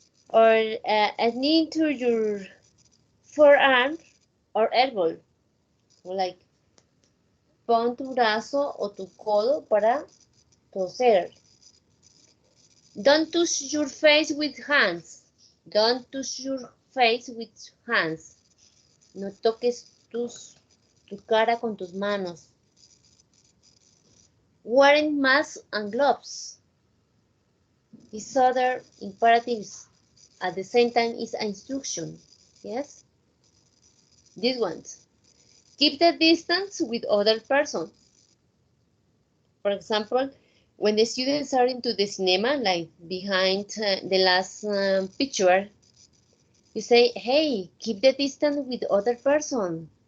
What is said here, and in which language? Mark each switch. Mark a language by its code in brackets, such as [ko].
[en] Or sneak into your forearm or elbow. [es] Like, pon tu brazo o tu codo para toser. [en] Don't touch your face with hands. Don't touch your face with hands. [es] No toques tu cara con tus manos. [en] Wearing masks and gloves. These other imperatives at the same time is an instruction. Yes? These ones. Keep the distance with other person. For example, when the students are into the cinema, like behind the last picture, you say, hey, keep the distance with other person.